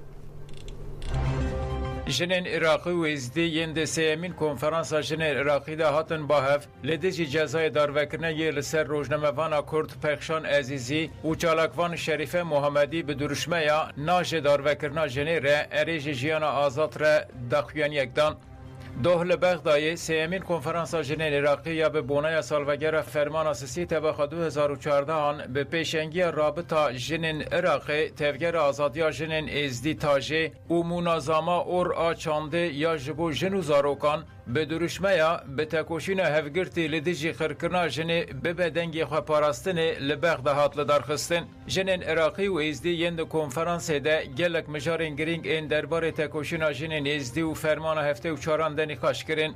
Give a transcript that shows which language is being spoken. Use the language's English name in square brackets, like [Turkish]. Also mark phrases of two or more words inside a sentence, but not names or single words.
[Kurdish] Jinên Iraqî û Êzidî yên de sêyemîn konferansa jinên Iraqî de hatin bahev li dijî cezayê darvekirinê li ser rojnamevana Kurd Pexşan Ezîzî û çalakvan Şerife Muhamedî bi duruşmeya najê darvekirina jinê re erê ji jiyana azad re daxuyaniyek dan. Doh li Bexdayê sêyemîn konferansa jinên Iraqî ya bi bonaya salvegera fermana sisî tebexa 2014 bi pêşengiya rabita jinên Iraqê tevgera azadiya jinên Êzidî tajê û munazama or a çandê ya ji bo jin û zarokan bi duruşmeya bi tekoşîna hevgirtî li dijî xirkirina jinê bibe dengê xweparastinê li Bexda hat li darxistin. Jinên Iraqî û Êzidî yên di konferansê de gelek mijarên girîng ên derbarê tekoşîna jinên Êzidî û fermana heftê û çaran de nîqaş kirin.